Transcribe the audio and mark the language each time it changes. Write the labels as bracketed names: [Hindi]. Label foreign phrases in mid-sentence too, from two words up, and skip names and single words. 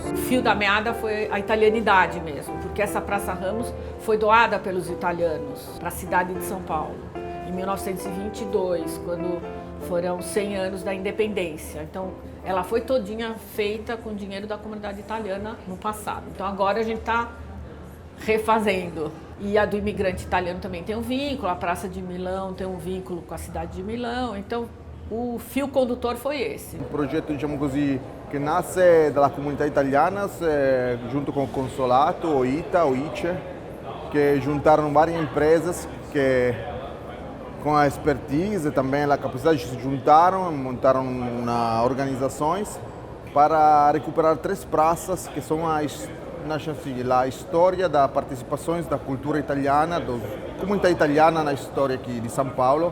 [Portuguese] O fio da meada foi a italianidade mesmo, porque essa Praça Ramos foi doada pelos italianos para a cidade de São Paulo, em 1922, quando foram 100 anos da independência. Então, ela foi todinha feita com dinheiro da comunidade italiana no passado. Então, agora a gente está refazendo. E a do imigrante italiano também tem um vínculo, a Praça de Milão tem um vínculo com a cidade de Milão. Então, o fio condutor foi esse. [Italian] Un progetto, diciamo così, che nasce dalla comunità italiana junto con il consolato, o ITA, o ICE, che giuntarono varie imprese che [Portuguese] com a expertise e também a capacidade se juntaram, montaram organizações para recuperar 3 praças que são a história da participações da cultura italiana, da comunidade italiana na história aqui de São Paulo.